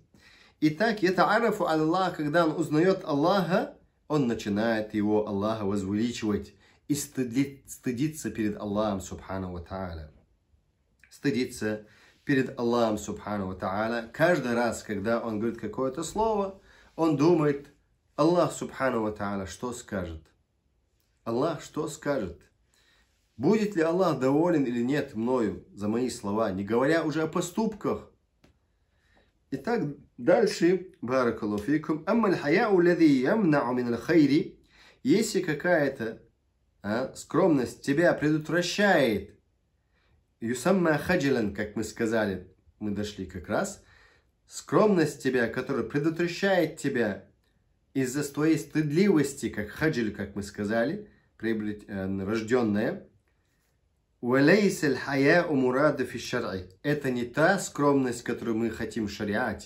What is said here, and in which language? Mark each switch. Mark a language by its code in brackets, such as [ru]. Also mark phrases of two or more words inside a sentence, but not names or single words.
[ru] Итак, это [ar] عرف الله, [ru] когда он узнает Аллаха, он начинает его, Аллаха, возвеличивать и стыдиться перед Аллахом, [ar] سبحانه وتعالى. [ru] Стыдиться перед Аллахом, [ar] سبحانه وتعالى. [ru] Каждый раз, когда он говорит какое-то слово, он думает, [ar] الله، سبحانه وتعالى, [ru] что скажет? Аллах что скажет? Будет ли Аллах доволен или нет мною за мои слова, не говоря уже о поступках? Итак, дальше, [ar] بارك الله فيكم، أما الحياء الذي يمنع من الخير, [ru] если какая-то скромность тебя предотвращает, [ar] يسمى خجلا, [ru] как мы сказали, мы дошли как раз, скромность тебя, которая предотвращает тебя из-за твоей стыдливости, как хаджиль, как мы сказали, рожденная, это не та скромность, которую мы хотим в шариате.